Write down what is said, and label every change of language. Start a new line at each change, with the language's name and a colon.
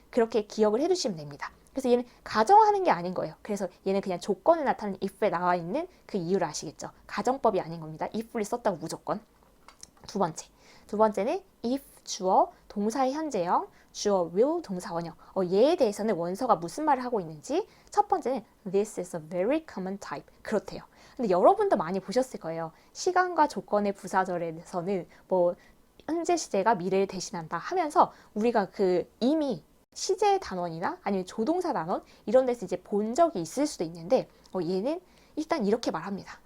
Korean: 그렇게 기억을 해두시면 됩니다. 그래서 얘는 가정하는 게 아닌 거예요. 그래서 얘는 그냥 조건에 나타나는 if에 나와 있는 그 이유를 아시겠죠? 가정법이 아닌 겁니다. if를 썼다고 무조건. 두 번째는 if 주어 동사의 현재형 주어 will 동사 원형. 얘에 대해서는 원서가 무슨 말을 하고 있는지. 첫 번째는
English: this is a very common type.
Korean: 그렇대요. 근데 여러분도 많이 보셨을 거예요. 시간과 조건의 부사절에서는 뭐 현재 시제가 미래를 대신한다 하면서 우리가 이미 시제 단원이나 아니면 조동사 단원 이런 데서 이제 본 적이 있을 수도 있는데 얘는 일단 이렇게 말합니다.